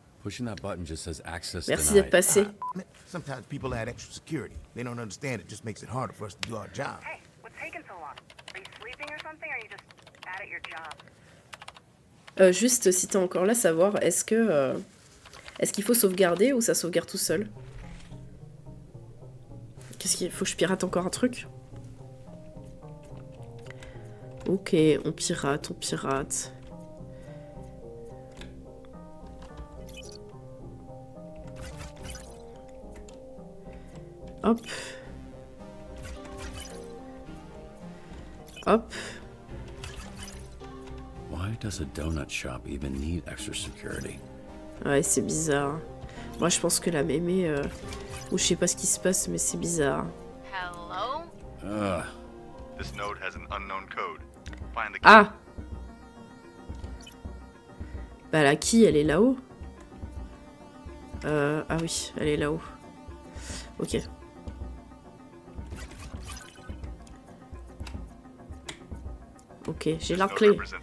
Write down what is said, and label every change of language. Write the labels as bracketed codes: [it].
[en] Pushing that button just says access [fr] Merci [en] denied. [fr] d'être passé. [en] Sometimes people add extra security. They don't understand it just makes it harder for us to do our job. Hey, what's taking so long? Are you sleeping or something, or are you just bad at your job? [fr] Juste si t'es encore là, savoir est-ce qu'il faut sauvegarder ou ça sauvegarde tout seul? Qu'est-ce qu'il faut que je pirate encore un truc? Ok, on pirate, on pirate. Hop. Hop. [en] Why does a donut shop even need extra security? [fr] Ouais, c'est bizarre. Moi, je pense que la mémé... ou je sais pas ce qui se passe, mais c'est bizarre. [en] Hello? This node has an unknown code. Find the key. Ah! [fr] Bah la key, elle est là-haut. Ah oui, elle est là-haut. Ok. Ok, j'ai la clé.